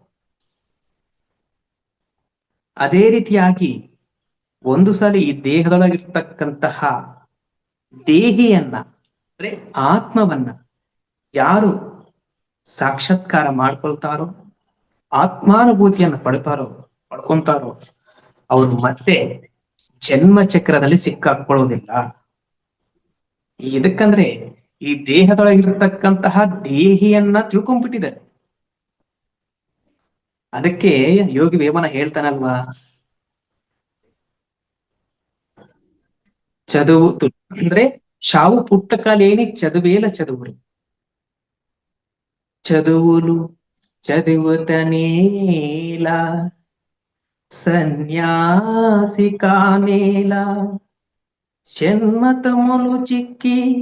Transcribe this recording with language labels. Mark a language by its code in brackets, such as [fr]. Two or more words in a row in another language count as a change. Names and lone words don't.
[kn] ಅದೇ ರೀತಿಯಾಗಿ ಒಂದು ಸಲ ಈ ದೇಹದೊಳಗಿರ್ತಕ್ಕಂತಹ ದೇಹಿಯನ್ನ ಅಂದ್ರೆ ಆತ್ಮವನ್ನ ಯಾರು ಸಾಕ್ಷಾತ್ಕಾರ ಮಾಡ್ಕೊಳ್ತಾರೋ, ಆತ್ಮಾನುಭೂತಿಯನ್ನ ಪಡ್ಕೊಂತಾರೋ ಅವರು ಮತ್ತೆ ಜನ್ಮ ಚಕ್ರದಲ್ಲಿ ಸಿಕ್ಕಾಕೊಳ್ಳೋದಿಲ್ಲ. ಇದಕ್ಕಂದ್ರೆ ಈ ದೇಹದೊಳಗಿರ್ತಕ್ಕಂತಹ ದೇಹಿಯನ್ನ ತಿಳ್ಕೊಂಡ್ಬಿಟ್ಟಿದ್ದಾರೆ. ಅದಕ್ಕೆ ಯೋಗಿ ವೇಮನ ಹೇಳ್ತಾನಲ್ವಾ, [te] చదువు ಅಂದ್ರೆ చావు పుట్టక లేని చదువేల చదువులు, చదువులు చదువుతనేలా సన్యాసి కానేలా, జన్మతములు చిక్కి